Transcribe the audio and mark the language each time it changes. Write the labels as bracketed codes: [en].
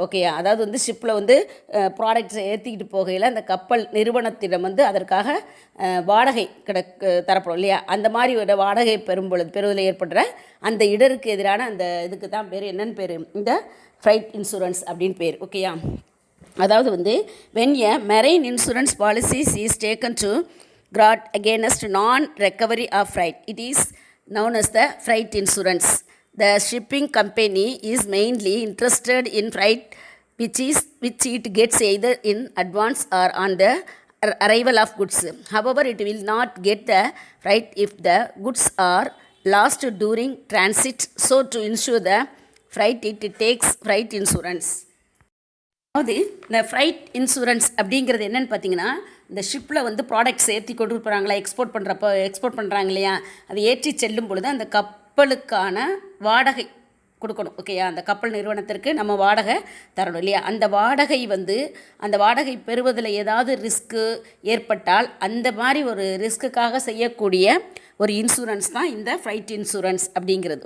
[ta] Okay, அதாவது வந்து ஷிப்பில் வந்து ப்ராடக்ட்ஸை ஏற்றிக்கிட்டு போகையில் அந்த கப்பல் நிறுவனத்திடம் வந்து அதற்காக வாடகை தரப்படும் இல்லையா. அந்த மாதிரி ஒரு வாடகை பெறுவதில் ஏற்படுற அந்த இடருக்கு எதிரான அந்த இதுக்கு தான் பேர் என்னன்னு பேர், இந்த ஃப்ரைட் இன்சூரன்ஸ் அப்படின்னு பேர். ஓகேயா, அதாவது வந்து [en] when a marine insurance policy is taken to guard against non-recovery of freight, it is known as the freight insurance. The shipping company is mainly interested in freight which it gets either in advance or on the arrival of goods. However, it will not get the freight if the goods are lost during transit. So to insure the freight, it takes freight insurance. [ta] அதாவது இந்த fried insurance அப்படிங்கிறது என்னென்னு பார்த்தீங்கன்னா, இந்த ஷிப்பில் வந்து products ஏற்றி கொண்டு போகிறாங்களா, எக்ஸ்போர்ட் பண்ணுறாங்க இல்லையா, அதை ஏற்றி செல்லும் பொழுது அந்த கப்பலுக்கான வாடகை கொடுக்கணும். ஓகேயா, அந்த கப்பல் நிறுவனத்திற்கு நம்ம வாடகை தரணும் இல்லையா. அந்த வாடகை பெறுவதில் ஏதாவது ரிஸ்க்கு ஏற்பட்டால் அந்த மாதிரி ஒரு ரிஸ்க்குக்காக செய்யக்கூடிய ஒரு இன்சூரன்ஸ் தான் இந்த ஃப்ரைட் இன்சூரன்ஸ் அப்படிங்கிறது.